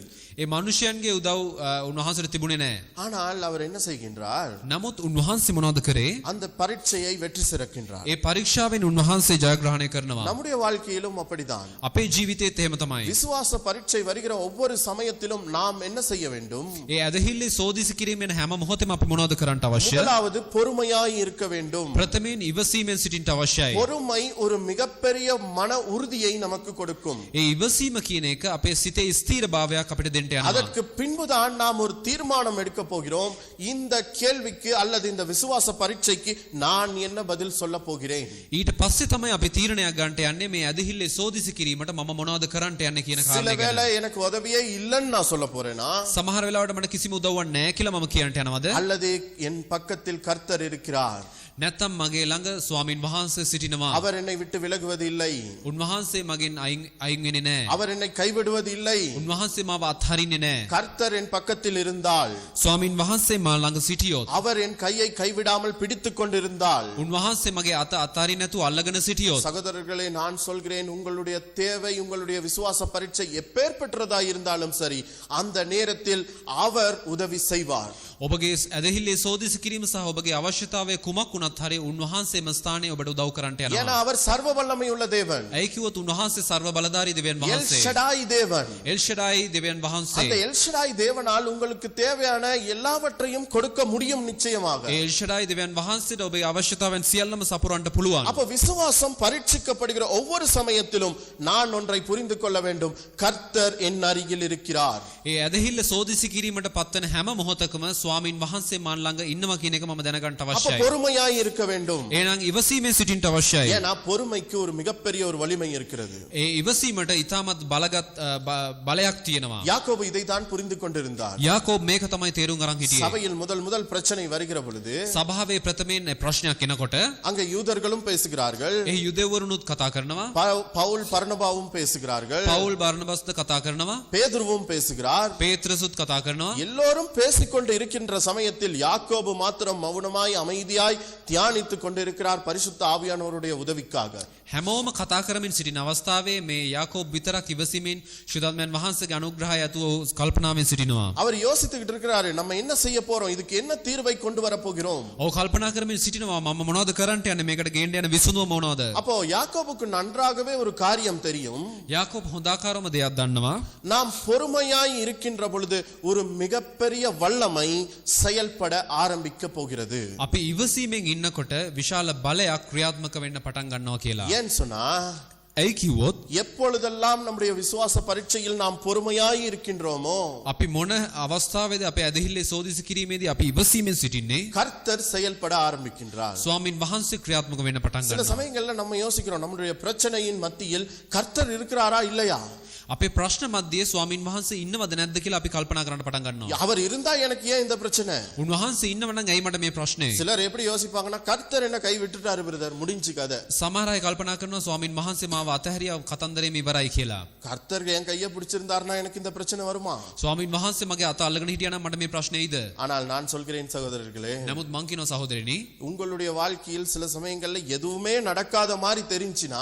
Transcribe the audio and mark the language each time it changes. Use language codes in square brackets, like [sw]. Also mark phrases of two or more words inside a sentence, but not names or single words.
[si] ඒ මනුෂ්‍යයන්ගේ උදව් උන්වහන්සේට තිබුණේ නැහැ. [ta] ஆனால் அவர் என்ன செய்கின்றார்? [si] නමුත් උන්වහන්සේ මොනවද කරේ? [ta] அந்த பரீட்சையை வெற்றி சிறக்கின்றார். [si] ඒ පරීක්ෂාවෙන් උන්වහන්සේ ජයග්‍රහණය කරනවා. [ta] நம்முடைய வாழ்க்கையிலும் அப்படிதான். [si] අපේ ජීවිතේත් එහෙම තමයි. [ta] விசுவாச பரீட்சை வருகிற ஒவ்வொரு சமயத்திலும் நாம் என்ன செய்ய வேண்டும்? [si] ඒ ඇදහිල්ලේ සෝදිසි කිරීමෙන් හැම මොහොතෙම අපි මොනවද කරන්නට අවශ්‍ය? [ta] முதலாவது பொறுமையாய் இருக்க வேண்டும். [si] ප්‍රථමයෙන් ඉවසීමෙන් සිටින්නට අවශ්‍යයි. [ta] பொறுமை ஒரு மிகப்பெரிய மன உறுதியை நமக்கு கொடுக்கும். [si] ඒ ඉවසීම කියන එක අපේ සිතේ ස්ථීරභාවයක් අපිට දෙන්න එන්ට යනවා. [ta] அதற்கு பின்புதான் நாம் ஒரு தீர்மானம் எடுக்க போகிறோம். இந்த கேள்விக்கு அல்லது இந்த விசுவாச பரீட்சைக்கு நான் என்ன பதில் சொல்ல போகிறேன். [si] ඊට පස්සේ තමයි අපි තීරණයක් ගන්නට යන්නේ මේ ඇදහිල්ලේ සෝදිසි කිරීමට මම මොනවද කරන්නට යන්නේ කියන [ta] சில [si] කාරණේ ගැන. [ta] வேளை எனக்கு உதவியே இல்லைன்னு நான் சொல்ல போறேனா, [si] සමහර වෙලාවට මට කිසිම උදව්වක් නැහැ කියලා මම කියන්නට යනවද? [ta] அல்லது என் பக்கத்தில் கர்த்தர் இருக்கிறார், [si] නැත්නම් මගේ ළඟ ස්වාමින් වහන්සේ සිටිනවා. [ta] அவர் என்னை விட்டு விலகுவது இல்லை, [si] උන්වහන්සේ මගෙන් අයින් වෙන්නේ නැහැ. [ta] அவர் என்னை கைவிடுவது இல்லை. [si] උන්වහන්සේ මාව අත්හරින්නේ නැහැ. [ta] கர்த்தர் என் பக்கத்தில் இருந்தால், [si] ස්වාමින් වහන්සේ මා ළඟ සිටියොත්, [ta] அவர் என் கையை கைவிடாமல் பிடித்துக் கொண்டிருந்தால், [si] උන්වහන්සේ මගේ අත අතාරින්න නැතුව අල්ලගෙන සිටියොත්, [ta] சகோதரர்களே நான் சொல்கிறேன், உங்களுடைய தேவை, உங்களுடைய விசுவாச பரீட்சை எப்பேற்பட்டதா இருந்தாலும் சரி, அந்த நேரத்தில் அவர் உதவி செய்வார். [si] ඔබගේ ඇදහිල්ලේ සෝදිසි කිරීම සහ ඔබගේ අවශ්‍යතාවය කුමක් වුණත් හරි උන්වහන්සේම ස්ථානයේ ඔබට උදව් කරන්නට [ta] ஏன்னா [si] යනවා. [ta] அவர் சர்வ வல்லமை உள்ள தேவன், [si] ඇයි කිව්වොත් උන්වහන්සේ සර්ව බලධාරී දෙවියන් [ta] எல் [si] වහන්සේ. [ta] ஷடாய் தேவன். [si] එල් ෂඩායි දෙවියන් [ta] அந்த [si] වහන්සේ. [ta] எல் ஷடாய் தேவனால் உங்களுக்கு தேவையான எல்லாவற்றையும் கொடுக்க முடியும் நிச்சயமாக. [si] ඒ එල් ෂඩායි දෙවියන් වහන්සේට ඔබේ අවශ්‍යතාවයන් සියල්ලම සපුරන්න පුළුවන්. [ta] அப்ப விசுவாசம் பரீட்சிக்கப்படுகிற ஒவ்வொரு சமயத்திலும் நான் ஒன்றை புரிந்து கொள்ள வேண்டும், கர்த்தர் என் அருகில் இருக்கிறார். [si] ඒ ඇදහිල්ල සෝදිසි කිරීමට පත්වන හැම මොහොතකම ස්වාමින් වහන්සේ මන් ළඟ ඉන්නවා කියන එක මම දැනගන්න [ta] அப்ப [si] අවශ්‍යයි. [ta] பொறுமையாய் இருக்க வேண்டும். [si] එහෙනම් ඉවසීමෙන් සිටින්න අවශ්‍යයි. [ta] ஏன்னா பொறுமைக்கு ஒரு மிகப்பெரிய ஒரு வலிமை இருக்கிறது. [si] ඒ ඉවසීමට ඉතාමත් බලයක් තියෙනවා. [ta] யாக்கோபு இதை தான் புரிந்து கொண்டிருந்தார். [si] යාකෝබ් මේක තමයි තේරුම් අරන් හිටියේ. [ta] சபையில் முதல் பிரச்சனை வருகிற பொழுது [si] සභාවේ ප්‍රථමයෙන් ප්‍රශ්නයක් එනකොට [ta] அங்க யூதர்களும் பேசுகிறார்கள், [si] ඒ යුදෙවරුනුත් කතා කරනවා. [ta] பவுல் பர்னபாவும் பேசுகிறார்கள், [si] පවුල් බර්නබස්ද කතා කරනවා. [ta] பேதுருவும் பேசுகிறார். [si] පේත්‍රසුත් කතා කරනවා. [ta] எல்லோரும் பேசிக்கொண்டு இருக்கின்ற சமயத்தில் யாக்கோபு மாத்திரம் மௌனமாய் அமைதியாய் தியானித்துக் கொண்டிருக்கிறார் பரிசுத்த ஆவியானவருடைய உதவிக்காக. [si] හැමෝම කතා කරමින් සිටින අවස්ථාවේ මේ යාකෝබ් විතරක් ඉවසීමෙන් ශුද්ධාත්මයන් වහන්සේගේ අනුග්‍රහය ඇතුව කල්පනාවෙන් සිටිනවා. [ta] அவர் யோசித்துக்கிட்டு இருக்கிறாரு, நம்ம என்ன செய்ய போறோம், இதுக்கு என்ன தீர்வை கொண்டு வர போகிறோம். [si] ඔව් කල්පනා කරමින් සිටිනවා මම මොනවද කරන්නට යන්නේ, මේකට ගේන්න යන විසඳුම මොනවද? [ta] அப்போ யாக்கோபுக்கு நன்றாகவே ஒரு காரியம் தெரியும். [si] යාකෝබ් හොඳාකාරම දෙයක් දන්නවා. [ta] நாம் பொறுமையாய் இருக்கின்ற பொழுது ஒரு மிகப்பெரிய வல்லமை செயல்பட ஆரம்பிக்க போகிறது. [si] අපි ඉවසීමෙන් ඉන්නකොට විශාල බලයක් ක්‍රියාත්මක වෙන්න පටන් ගන්නවා කියලා. [ta] ஏன் சொன்னா, [si] ඇයි කිව්වොත් [ta] எப்பொழுதெல்லாம் நம்முடைய விசுவாச பரீட்சையில் நாம் பொறுமையாய் இருக்கின்றோமோ, [si] අපි මොන අවස්ථාවේද අපේ ඇදහිල්ලේ සෝදිසි කිරීමේදී අපි ඉවසීමෙන් සිටින්නේ, [ta] கர்த்தர் செயல்பட ஆரம்பிக்கின்றார். [si] ස්වාමින් වහන්සේ ක්‍රියාත්මක වෙන්න පටන් [ta] சில [si] ගන්නවා. [ta] சமயங்கள்ல நம்ம யோசிக்கிறோம், நம்முடைய பிரச்சனையின் மத்தியில் கர்த்தர் இருக்கிறாரா இல்லையா, [si] අපේ ප්‍රශ්න මැද්දේ ස්වාමින් වහන්සේ ඉන්නවද නැද්ද කියලා අපි කල්පනා කරන්න පටන් ගන්නවා. [ta] அவர் இருந்தா எனக்கு ஏன் இந்த பிரச்சனை. [si] උන්වහන්සේ ඉන්නව නම් ඇයි මට මේ ප්‍රශ්නේ? [ta] சிலர் எப்படி யோசிப்பாங்கன்னா, கர்த்தர் என்ன கை விட்டுட்டாரு பிரதர், முடிஞ்சு கதை. [si] සමහර අය කල්පනා කරනවා ස්වාමින් වහන්සේ මාව අතහැරියා කතන්දරේම ඉවරයි කියලා. [ta] கர்த்தர் என் கையை பிடிச்சிருந்தாருன்னா எனக்கு இந்த பிரச்சனை வருமா? [si] ස්වාමින් වහන්සේ මගේ අත අල්ලගෙන හිටියා නම් මට මේ ප්‍රශ්නේ එයිද? [ta] ஆனால் நான் சொல்கிறேன் சகோதரர்களே, [si] නමුත් මං කියනවා සහෝදරනි, [ta] உங்களுடைய வாழ்க்கையில் சில சமயங்கள்ல எதுவுமே நடக்காத மாதிரி தெரிஞ்சினா,